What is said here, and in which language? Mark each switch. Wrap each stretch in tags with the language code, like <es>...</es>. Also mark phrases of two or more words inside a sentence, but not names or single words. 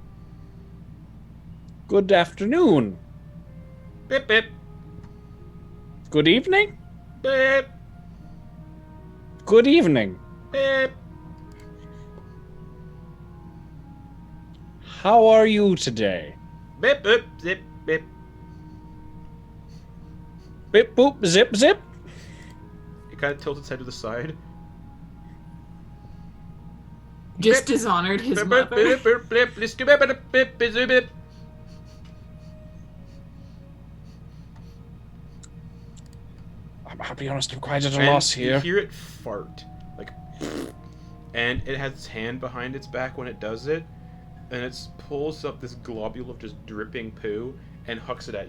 <en>Good afternoon. Bip, bip. Good evening. Bip, Good evening. bip. How are you today? Bip, bip, zip, bip. Bip boop zip zip. It kind of tilts its head to the side. Just dishonored his Bip, mother. bip, bip, bip, bip, bip, bip, bip, bip, zip, bip. I'll be honest, I'm quite at a And loss you here. hear it fart, like, and it has its hand behind its back when it does it, and it pulls up this globule of just dripping poo and hucks it at you.</en>